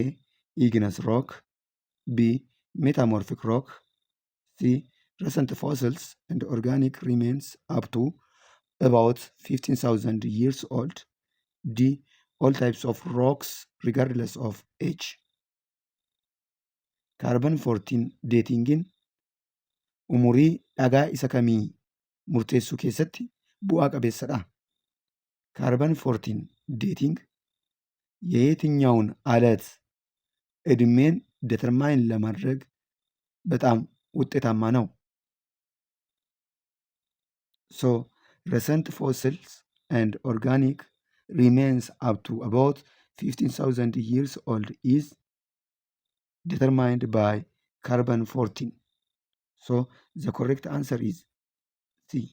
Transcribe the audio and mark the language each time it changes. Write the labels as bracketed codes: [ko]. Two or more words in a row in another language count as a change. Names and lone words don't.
[en] igneous rock. B. metamorphic rock. C. recent fossils and organic remains up to about 15,000 years old. D. all types of rocks regardless of age. Carbon 14 datingin [om] umurii dhagaa isa kamii murteessuu keessatti bu'aa qabeessadha. [en] Carbon 14 dating [am] የየትኛውን አለት እድሜን ዴተርማይን ለማድረግ በጣም ውጤታማ ነው። [en] So recent fossils and organic remains up to about 15,000 years old is determined by carbon 14. So the correct answer is C.